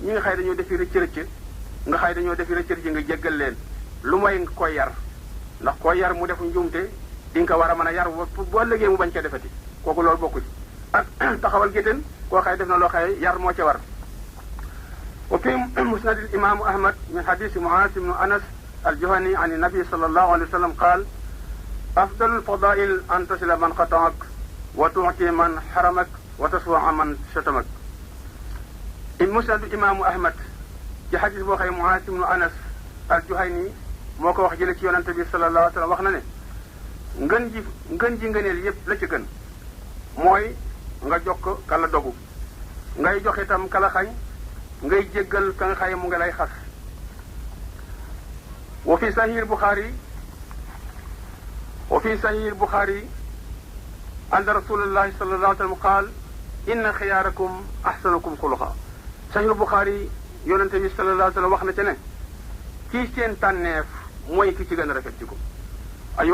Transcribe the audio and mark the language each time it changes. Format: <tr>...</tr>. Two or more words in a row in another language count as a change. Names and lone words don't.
<wo>xëy dañoo defi rëcc-rëcc nga xay dañoo defi rëccër ji nga jéggal leen lu mooy nga koy yar ndax koy yar mu defu njuumte di nga ko war a mën a yar bu ëllëgee mu bañ ca defati kooku loolu bokku ci ak taxawal géttéen koo xay def na loo xay yar moo ca war</wo> <ar>وفي مسند الإمام أحمد من حديث معاذ بن أنس الجهني عن النبي صلى الله عليه وسلم قال أفضل الفضائل أن تصل من قطعك وتعطي من حرمك وتصفح من شتمك مسند الإمام أحمد</ar> <wo>ci hadith boo xay mu'az ibn anas al-juhani moo ko wax jële ci yonante bi</wo> <ar>صلى الله عليه وسلم</ar> <wo>wax na ne ngën ji ngëneel yépp la ci gën mooy nga jokk kala dogu ngay jox itam kala xañ ngay jéggal ka nga xay mu nga lay xas</wo> <ar>وفي صحيح البخاري أن رسول الله صلى الله عليه وسلم قال إن خياركم أحسنكم خلقا</ar> <wo>sahih bukhari yonente bi</wo> <ar>صلى الله عليه وسلم</ar> <wo>wax na ci ne kii seen tànneef mooy ki ci gën a rafet ci ko ayuha</wo>